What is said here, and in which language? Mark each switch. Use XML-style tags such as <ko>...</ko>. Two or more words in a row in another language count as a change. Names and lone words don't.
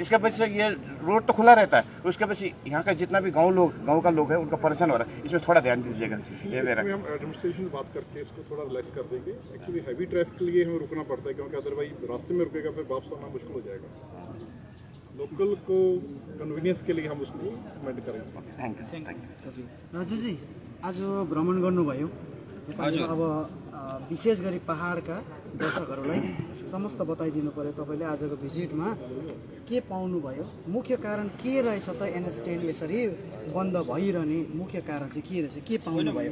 <hi>इसके वजह से ये रोड तो खुला रहता है, उसके वजह से यहाँ का जितना भी गांव का लोग है उनका परेशान हो रहा है। इसमें थोड़ा ध्यान दीजिएगा। ये मेरा इसमें हम एडमिनिस्ट्रेशन से बात करके इसको थोड़ा रिलैक्स कर देंगे।</hi> <en>actually heavy traffic</en> <hi>के लिए हमें रुकना पड़ता है, क्योंकि अदरवाइज रास्ते में रुकेगा फिर वापस आना मुश्किल हो जाएगा। लोकल को कन्वीनियंस के लिए हम उसको इम्प्लिमेंट करेंगे।</hi> <en>thank you.</en> <ne>राजुजी, आज भ्रमण गर्नुभयो नेपालको अब विशेष गरी पहाडका दर्शकहरूलाई समस्त बताइदिनु पर्यो तपाईँले आजको भिजिटमा के पाउनुभयो, मुख्य कारण के रहेछ त NH10 यसरी बन्द भइरहने मुख्य कारण चाहिँ के रहेछ, के पाउनुभयो?</ne>